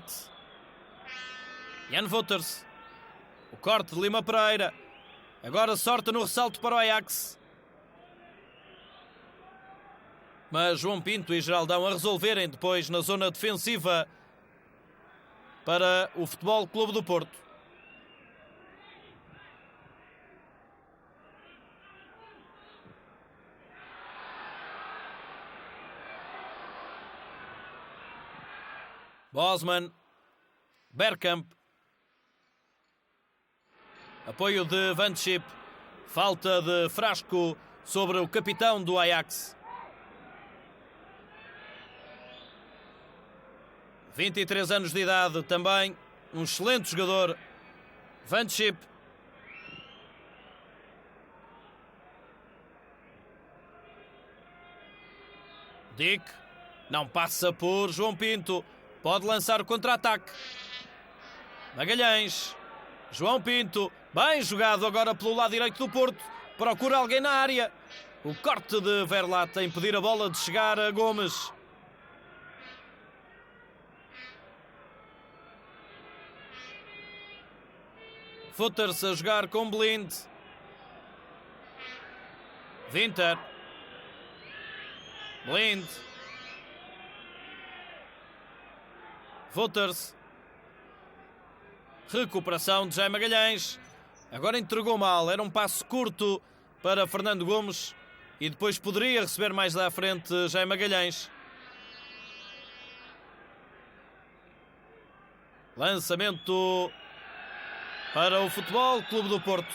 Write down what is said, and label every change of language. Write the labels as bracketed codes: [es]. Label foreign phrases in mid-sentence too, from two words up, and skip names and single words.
[pt] Jan Wouters. O corte de Lima Pereira. Agora sorte no ressalto para o Ajax. Mas João Pinto e Geraldão a resolverem depois na zona defensiva para o Futebol Clube do Porto. Bosman. Bergkamp. Apoio de Van Schip. Falta de Frasco sobre o capitão do Ajax. 23 anos de idade também. Um excelente jogador. Van Schip. Dick. Não passa por João Pinto. Pode lançar o contra-ataque. Magalhães. João Pinto. Bem jogado agora pelo lado direito do Porto. Procura alguém na área. O corte de Verlat a impedir a bola de chegar a Gomes. Footers a jogar com Blind. Winter. Blind. Footers. Recuperação de Jaime Magalhães. Agora entregou mal. Era um passo curto para Fernando Gomes. E depois poderia receber mais da frente Jaime Magalhães. Lançamento para o Futebol Clube do Porto.